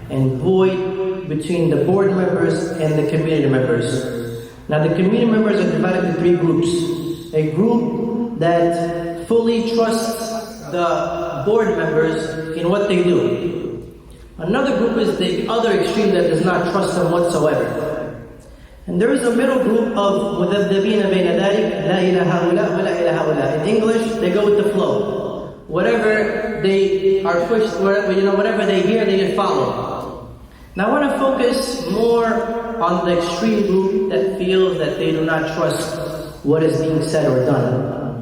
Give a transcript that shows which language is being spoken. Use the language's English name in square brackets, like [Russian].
[English] and void between the board members and the community members. Now the community members are divided into three groups. A group that fully trusts the board members in what they do. Another group is the other extreme that does not trust them whatsoever. And there is a middle group of [Arabic] مُذَبْذَبِينَ بَيْنَ ذَلِكَ لَا إِلَى هَؤُلَاء وَلَا إِلَى هَؤُلَاء. [English] In English, they go with the flow. Whatever they are pushed, whatever they hear, they just follow. Now I want to focus more on the extreme group that feels that they do not trust what is being said or done.